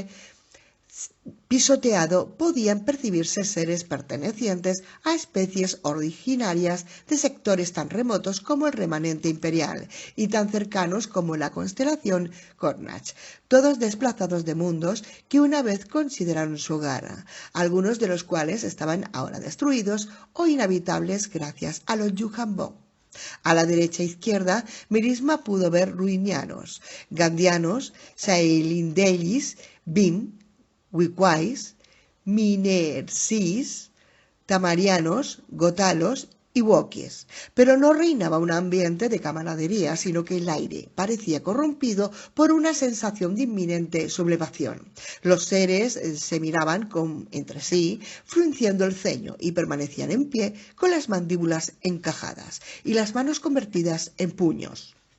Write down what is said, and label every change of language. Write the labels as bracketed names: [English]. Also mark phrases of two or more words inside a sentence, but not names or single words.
[Spanish] pisoteado podían percibirse seres pertenecientes a especies originarias de sectores tan remotos como el remanente imperial y tan cercanos como la constelación Cornach, todos desplazados de mundos que una vez consideraron su hogar, algunos de los cuales estaban ahora destruidos o inhabitables gracias a los Yuhanbo. A la derecha e izquierda, Melisma pudo ver ruinianos, gandianos, saelindelis, bim, Wikwais, Minersis, Tamarianos, Gotalos y walkies, pero no reinaba un ambiente de camaradería, sino que el aire parecía corrompido por una sensación de inminente sublevación. Los seres se miraban entre sí, frunciendo el ceño, y permanecían en pie con las mandíbulas encajadas y las manos convertidas en puños.